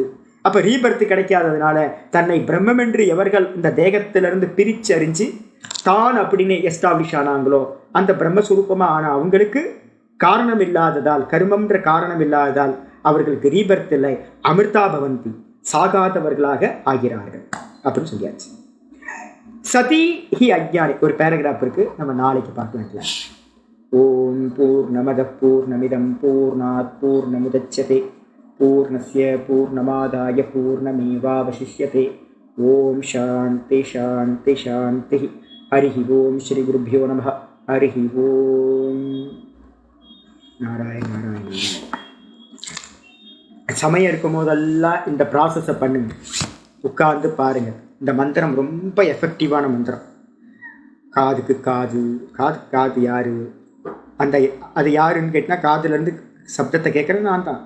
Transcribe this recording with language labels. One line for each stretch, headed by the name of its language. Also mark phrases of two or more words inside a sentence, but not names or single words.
Tamil: அப்போ ரீபர்த்து கிடைக்காததுனால தன்னை பிரம்மம் என்று எவர்கள் இந்த தேகத்திலிருந்து பிரித்து அறிஞ்சு தான் அப்படின்னு எஸ்டாப்ளிஷ் ஆனாங்களோ அந்த பிரம்மஸ்வரூபமாக ஆன அவங்களுக்கு காரணம் இல்லாததால், கர்மம்ன்ற காரணம் இல்லாததால் அவர்களுக்கு ரீபர்த் இல்லை,
Sanskrit: अमृता भवन्ति,
Tamil: சாகாதவர்களாக ஆகிறார்கள் அப்படின்னு சொல்லியாச்சு.
Sanskrit: सति हि अज्ञानि
Tamil: ஒரு பேராகிராஃப் இருக்கு, நம்ம நாளைக்கு பார்க்கலாம்.
Sanskrit: ओम् पूर्णमद पूर्णमिदम् पूर्णात् पूर्णमुदच्यते पूर्णस्य पूर्णमादाय पूर्णमेवावशिष्यते. ओम् शान्ति शान्ति शान्ति. हरिः ओम् श्री गुरुभ्यो नमः । हरिः ओम्. नारायण नारायण.
Tamil: சமயம் இருக்கும் போதெல்லாம் இந்த ப்ராசஸை பண்ணுங்க, உட்கார்ந்து பாருங்க. இந்த மந்திரம் ரொம்ப எஃபெக்டிவான மந்திரம். காதுக்கு காது, காது காது யாரு, அது யாருன்னு கேட்டினா, காதுலேருந்து சப்தத்தை கேட்குறது நான் தான்.